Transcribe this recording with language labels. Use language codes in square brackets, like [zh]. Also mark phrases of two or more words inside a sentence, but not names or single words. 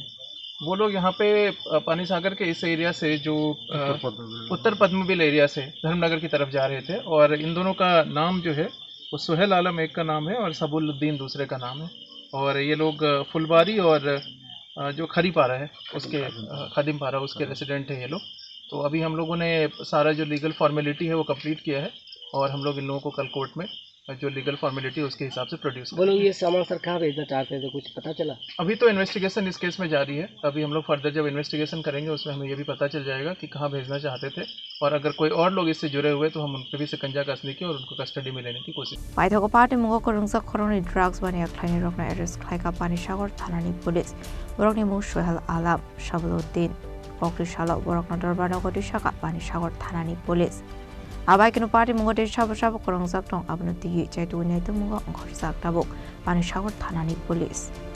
[hi] वो लोग यहाँ पे पानीसागर के इस एरिया से जो उत्तर पद्मबिल एरिया से धर्मनगर की तरफ जा रहे थे और इन दोनों का नाम जो है वो सुहेल आलम एक का नाम है और सबुलुद्दीन दूसरे का नाम है और ये लोग फुलबारी और जो खरीपारा है उसके खादिमपारा उसके रेसिडेंट है ये लोग तो अभी हम लोगों ने सारा जो [en] legal formality [hi] है वो कंप्लीट किया है और हम लोग इन लोगों को कल कोर्ट में जो [en] legal formality [hi] है उसके हिसाब से प्रोड्यूस वो लोग ये सामान सर कहाँ भेजना चाहते थे कुछ पता चला? अभी तो इन्वेस्टिगेशन इस केस में जारी है अभी हम लोग फर्दर जब इन्वेस्टिगेशन करेंगे उसमें हमें ये भी पता चल जाएगा कि कहाँ भेजना चाहते थे और अगर कोई और लोग इससे जुड़े हुए तो हम उन पर भी शिकंजा कसने की और उनको कस्टडी में लेने की कोशिश [trp] Patimungo Patimungo Khorang Khoroknwi drugs Baniya Khlainino arrest Khlaika Panisagar Thanani police Khoroknwi Suhel Alam Shabuddin Koktwma Khoroknwi Darbana Sakha Panisagar Thanani police Abai kino Patimungo de Shabu Khorang Tong Aboni Jaitu Naitogwi Khorang Tabuk Panisagar Thanani police